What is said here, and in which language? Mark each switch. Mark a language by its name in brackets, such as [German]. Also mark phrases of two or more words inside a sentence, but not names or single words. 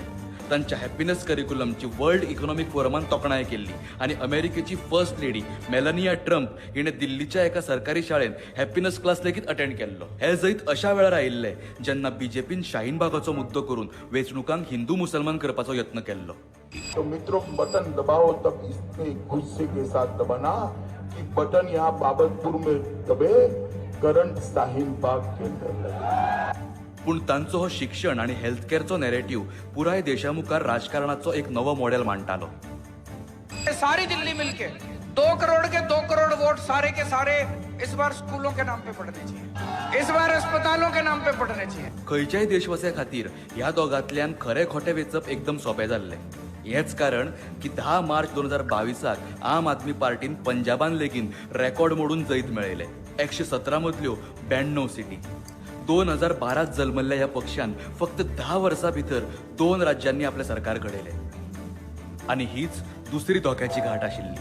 [Konkani] तांच्या [English] happiness curriculum [Konkani] वर्ल्ड इकॉनॉमिक फोरमान तोखणाय केल्ली आणि अमेरिकेची [English] first lady [Konkani] मेलानिया ट्रम्प हिणे दिल्लीच्या एका सरकारी शाळेन [English] happiness class [Konkani] लेगीत अटेंड केल्लो. हे जैत अशा वेळार आयिल्ले जेन्ना बीजेपीन शाहीन बागाचो मुद्दो करून वेंचणुकांक हिंदू मुसलमान करपाचो यत्न केल्लो. [Hindi] तो मित्रों, बटन दबाओ तब इतने गुस्से के साथ दबाना कि बटन यहाँ बाबतपुर में दबे, करंट शाहीन बाग के अंदर लगे. [Konkani] पूण तांचो हो शिक्षण आणि [English] health care [Konkani] नॅरेटिव्ह पुराय देशामुखार राजकारणाचो एक नवो मॉडेल मांडटालो. [Hindi] सारी दिल्ली मिलके 2 करोड़ के 2 करोड़ वोट सारे के सारे इस बार स्कूलों के नाम पे पड़ने चाहिए, इस बार अस्पतालों के नाम पे पड़ने चाहिए. [Konkani] खंयच्याय देशवासिया खातीर ह्या दोगांतल्यान खरे खोटे वेचप एकदम सोपें जाल्लें. हेच कारण की 10 मार्च 2022 आम आदमी पार्टीन पंजाबान लेगीन रेकॉर्ड मोडून जैत मेळयले. 117 मदल्यो 92 सिटी. 2012 जल्मल्ल्या ह्या पक्षान फक्त 10 वर्सां भितर 2 राज्यांनी आपले सरकार घडयले आणि हीच दुसरी धोक्याची घाट आशिल्ली.